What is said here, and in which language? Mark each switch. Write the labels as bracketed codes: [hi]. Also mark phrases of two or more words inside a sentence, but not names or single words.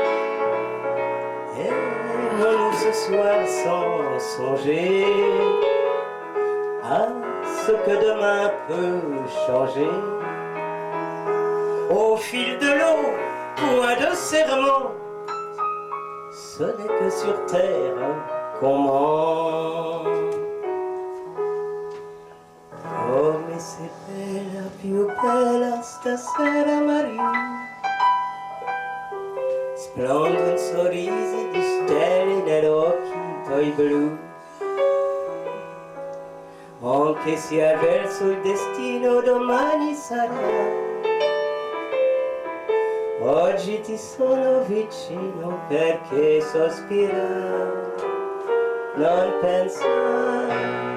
[fr] Aimons-nous ce soir sans songer à ce que demain peut changer. Au fil de l'eau, point de serment, ce n'est que sur terre qu'on ment. [it] Come sei bella, più bella stasera Maria, splondono sorrisi di stelle negli occhi tuoi blu. Anche se avverso il destino domani sarà, oggi ti sono vicino perché sospirare, non pensare.